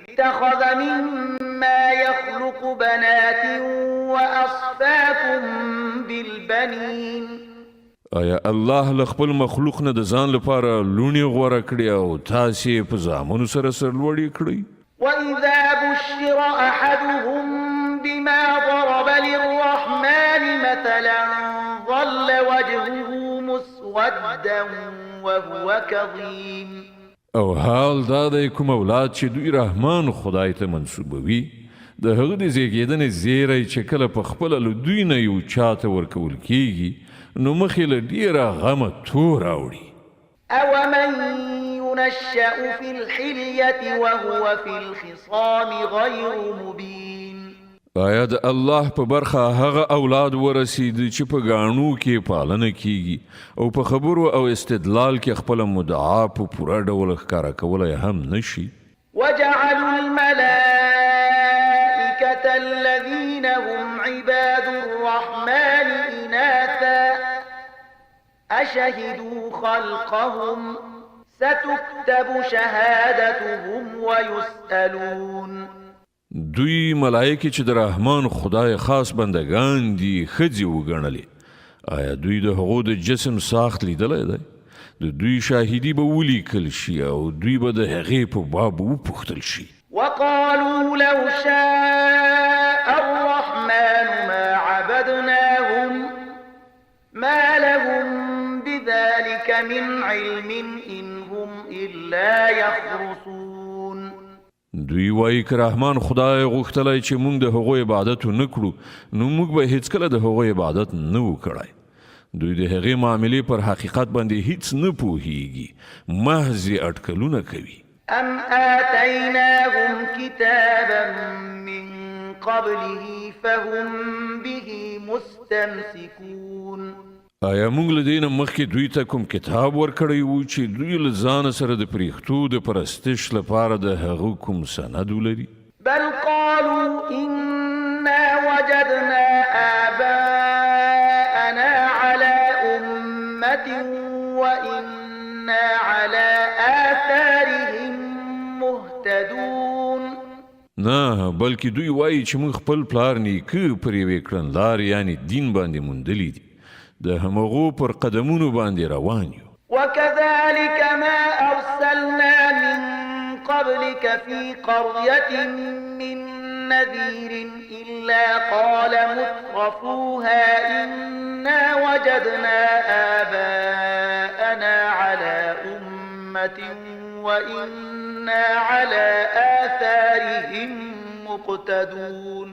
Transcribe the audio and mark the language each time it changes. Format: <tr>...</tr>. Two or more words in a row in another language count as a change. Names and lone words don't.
<ar>اتخذ مما يخلق بنات وأصفاكم بالبنين</ar> <ps>آیا الله له خپل مخلوق نه د ځان لپاره لونی غوره کړی او تاسې په زامنو سره سرلوړي کړی؟</ps> <ar>وإذا بشر أحدهم بما ضرب للرحمن مثلا ظل وجهه مسودا وهو كظيم</ar> <ps>او حال دا دی کوم اولاد چې دوی رحمان خدای ته منسوبوي د هغه د زیږیدنې زیری چې کله په خپله له دوی نه یو چاته ورکول کیږي نو مخې له ډیره غمه تور راوړي.</ps> <ar>أومن ينشأ في الحلية وهو في الخصام غير مبين</ar> <ps>آیا د الله په برخه هغه اولاد ورسید چې په غاڼو کې پالنه کیږي او په خبرو او استدلال کې خپل مدعا په پوره ډول ښکارا کولای هم نشي؟</ps> <ar>وجعلوا الملائكة الذين هم عباد الرحمن إناثا أشهدوا خلقهم ستكتب شهادتهم ويسألون.</ar> <ps>دوی ملائکه چې د رحمان خدای خاص بندگان دي ښځې وګڼلې. آیا دوی د هغو د جسم ساخت لیدلی دی؟ د دوی شاهدي به ولیکل شي او دوی به د هغې په باب وپوښتل شي.</ps> <ar>وقالوا لو شاء الرحمن ما عبدناهم ما لهم بذلك من علم إن هم إلا يخرصون.</ar> <ps>دوی وایي که رحمان خدای غوښتلی چې موږ د هغو عبادت ونه کړو نو موږ به هیڅکله د هغو عبادت نه و کړی. دوی د هغې معاملې پر حقیقت باندې هیڅ نه پوهیږي، محض اټکلونه کوي.</ps> <ar>أم آتيناهم كتابا من قبله فهم به مستمسكون.</ar> <ps>آیا موږ له دې نه مخکې دوی ته کوم کتاب ورکړی و چې دوی له ځانه سره د پریښتو د پرستش لپاره د هغه کوم سند ولري؟</ps> <ar>بل قالوا إنا وجدنا آباءنا على أمة وإنا على آثارهم مهتدون.</ar> <ps>نه بلکې دوی وایي چې موږ خپل پلار نیکه پر یوې کړنلارې یعنی دین باندې موندلی دي، د همغو پر قدمونو باندې روان یو.</ps> <ar>وكذلك ما أرسلنا من قبلك في قرية من نذير إلا قال مترفوها إنا وجدنا آباءنا على أمة وإنا على آثارهم مقتدون.</ar>